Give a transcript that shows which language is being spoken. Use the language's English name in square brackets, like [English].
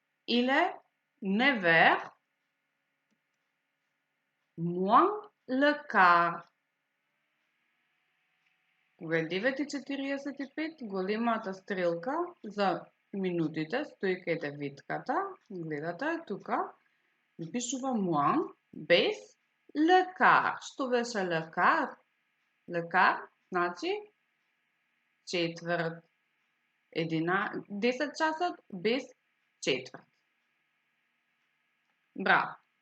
[French] Il est 9h moins le quart. [Macedonian] Кога е 9:45, големата стрелка за минутите стои кај девитката. Гледате тука. Пишува moins без le quart. Што беше le quart? Le quart значи четврт. 10 часот без четврт. Браво!